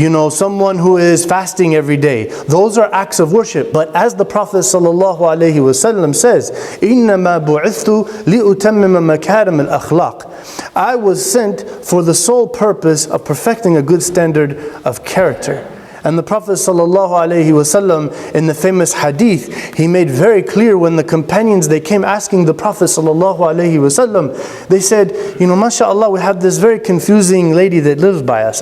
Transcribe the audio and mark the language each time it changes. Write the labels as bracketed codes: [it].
[en] Someone who is fasting every day. Those are acts of worship. But as the Prophet ﷺ says, [ar] إِنَّمَا بُعِثْتُ لِأُتَمِّمَ مَكَارِمَ الْأَخْلَاقِ. [en] I was sent for the sole purpose of perfecting a good standard of character. And the Prophet ﷺ, in the famous hadith, he made very clear when the companions, they came asking the Prophet ﷺ, they said, mashallah, we have this very confusing lady that lives by us.